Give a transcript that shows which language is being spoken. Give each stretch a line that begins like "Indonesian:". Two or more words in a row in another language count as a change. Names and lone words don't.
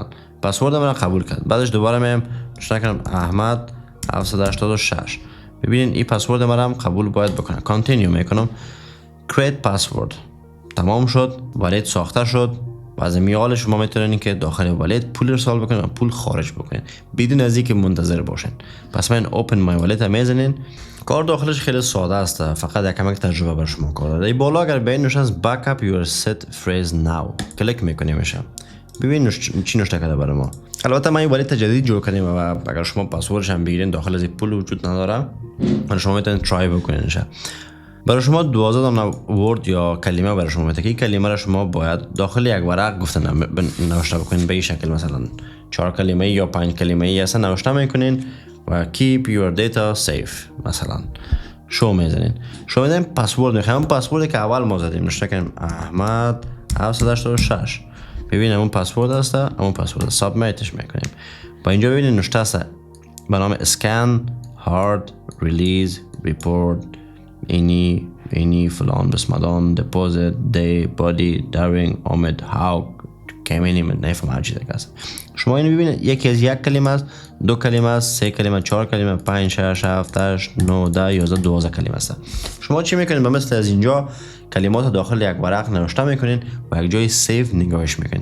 Persian: پسورد من قبول کرد، بعدش دوباره میام نوشته کنم احمد 786. ببینین این پسورد من هم قبول باید بکنم. کانتینیو میکنم،
English: create password
Persian: تمام شد، والت ساخته شد. و از میال شما میتونین که داخل والت پول ارسال بکنین و پول خارج بکنین بدون از اینکه منتظر باشین. پس من
English: open my wallet
Persian: میزنین. کار داخلش خیلی ساده است، فقط یک کمک تجربه بر شما کار داره. این بالا اگر ببین نوشته است
English: backup your set phrase now،
Persian: کلیک میکنیم میشه. ببین چی نوشته کرده برای ما. البته من این والت جدید جور کردیم و اگر شما پسوردش هم بگیرین داخل از پول وجود نداره، من شما میتونید ترای بکنین. برای شما 12 دانه ورد یا کلمه برای شما میده که این کلمه را شما باید داخل یک ورق گفته نوشته بکنین به این شکل، مثلا 4 کلمه یا 5 کلمه ای اصلا نوشته میکنین و
English: keep your data safe
Persian: مثلا شو میزنین. شو میزنین پسورد میخوایم، پسوردی که اول ما زدیم نوشته کنیم احمد 786. ببینیم اون پسورد است، اون پسورد سابمیتش میکنیم. با اینجا ببینید نوشته است به نام
English: scan hard release report
Persian: اینی فلان بسمدان
English: deposit day body during omit how
Persian: کمی نفهم هر چیز است. شما اینو ببینید یکی از یک کلمه است، 2 کلمه است، 3 کلمه، 4 کلمه، 5 6 7 8 9 10 11 12 کلمه است. شما چی میکنین؟ به مثل از اینجا کلمات داخل یک ورق نوشته میکنین و یک جای سیو نگاهش میکنین.